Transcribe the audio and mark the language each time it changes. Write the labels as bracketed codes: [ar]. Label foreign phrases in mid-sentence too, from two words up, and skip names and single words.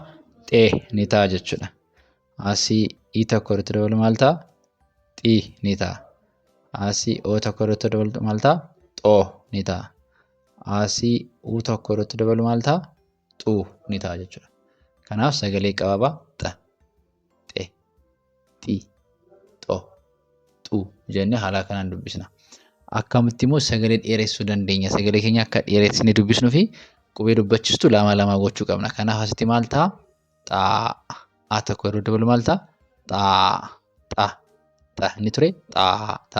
[om] Xee ni ta'a jechuudha. Asii tokko irratti dabalu maal ta'a? Xii ni ta'a. Asii tokko irratti dabalu maal ta'a? Xoo ni ta'a. Asii tokko irratti dabalu maal ta'a? Xuu ni ta'a jechuudha. Kanaaf sagalee qabaabaa xa, xee, xii, xoo, xuu jennee haala kanaan dubbisna. Akkamitti immoo sagalee dheeressuu dandeenya? Sagalee keenya akka dheeressine dubbisnuu fi qubee dubbachistuu lama gochuu qabna. Kanaaf asitti maal ta'a? Xaa. Tokko yeroo dabalu maal ta'a? Xaa. Inni ture xaa.